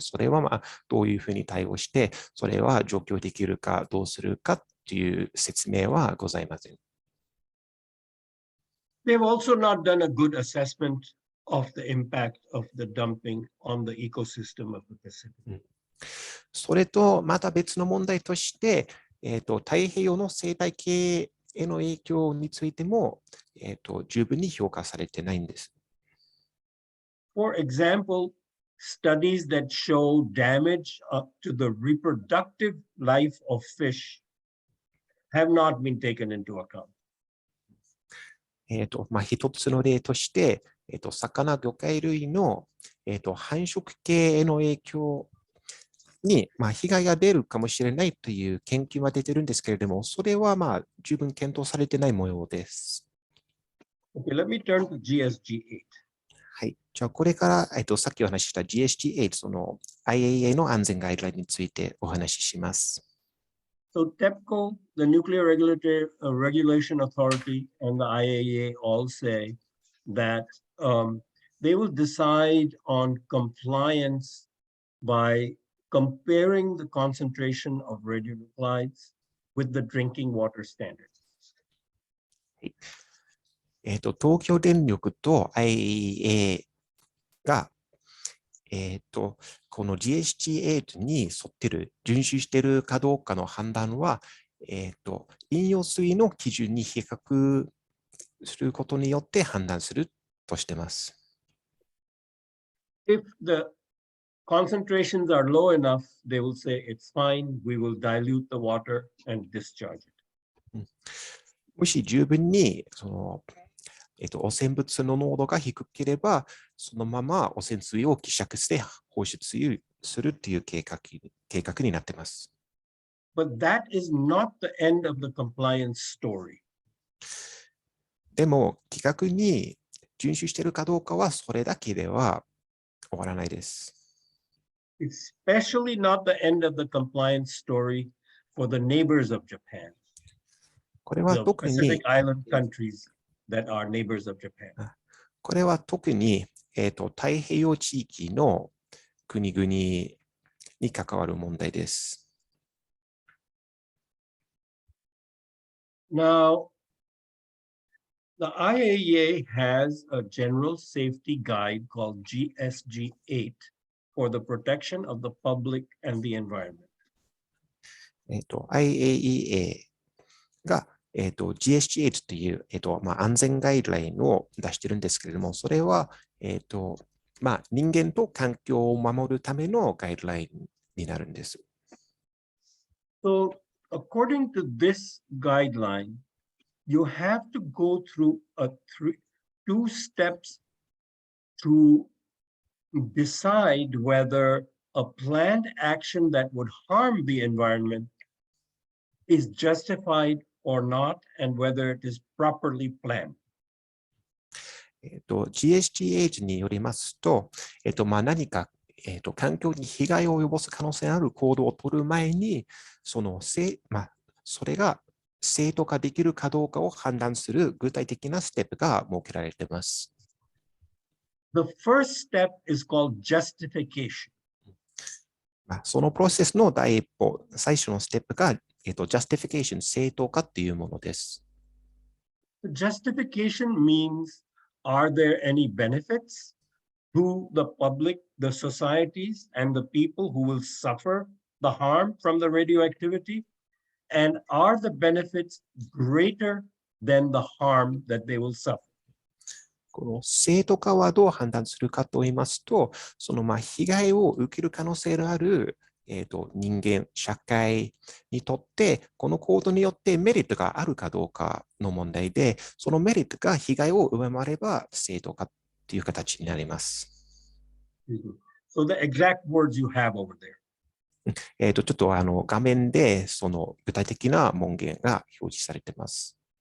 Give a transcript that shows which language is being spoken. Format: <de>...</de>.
<ja>それはどういうふうに対応して、それは除去できるかどうするかという説明はございません。</ja> <en>They've also not done a good assessment of the impact of the dumping on the ecosystem of the Pacific.</en> <ja>それとまた別の問題として、太平洋の生態系への影響についても、十分に評価されてないんです。</ja> <en>For example, studies that show damage up to the reproductive life of fish have not been taken into account.</en> <ja>一つの例として、魚、魚介類の、繁殖系への影響に、被害が出るかもしれないという研究は出てるんですけれども、それは十分検討されてない模様です。</ja> <en>Okay, let me turn to GSG8.</en> <ja>はい。じゃあ、これから、さっきお話しした GSG8、その IAEA の安全ガイドラインについてお話しします。</ja> <en>So TEPCO, the Nuclear Regulation Authority, and the IAEA all say that they will decide on compliance by comparing the concentration of radionuclides with the drinking water standard.</en> <ja>東京電力と IAEA が、この GSG8 に沿ってる、遵守しているかどうかの判断は、飲用水の基準に比較することによって判断するとしています。</ja> <en>If the concentrations are low enough, they will say it's fine, we will dilute the water and discharge it.</en> <ja>もし十分に汚染物の濃度が低ければ、そのまま汚染水を希釈して放出するという計画になっています。</ja> <en>But that is not the end of the compliance story.</en> <ja>でも、規格に遵守しているかどうかはそれだけでは終わらないです。</ja> <en>Especially not the end of the compliance story for the neighbors of Japan,</en> <ja>これは</ja> <en>the</en> <ja>特に</ja> <en>Pacific Island countries that are neighbors of Japan.</en> <ja>これは特に、太平洋地域の国々に関わる問題です。</ja> <en>Now, the IAEA has a general safety guide called GSG8 for the protection of the public and the environment.</en> <ja>IAEA がGSG8 という、安全ガイドラインを出しているんですけれども、それは、人間と環境を守るためのガイドラインになるんです。</ja> <en>So, according to this guideline, you have to go through two steps to decide whether a planned action that would harm the environment is justified or not, and whether it is properly planned.</en> <ja>GSG8 によりますと、何か、環境に被害を及ぼす可能性のある行動を取る前に、それが正当化できるかどうかを判断する具体的なステップが設けられています。</ja> <en>The first step is called justification.</en> <ja>そのプロセスの第一歩、最初のステップが、justification、正当化というものです。</ja> <en>Justification means, are there any benefits to the public, the societies, and the people who will suffer the harm from the radioactivity? And are the benefits greater than the harm that they will suffer?</en> <ja>この正当化はどう判断するかと言いますと、その被害を受ける可能性のある人間、社会にとって、この行動によってメリットがあるかどうかの問題で、そのメリットが被害を上回れば正当化という形になります。</ja> <en>So the exact words you have over there.</en> <ja>ちょっと画面でその具体的な文言が表示されています。</ja>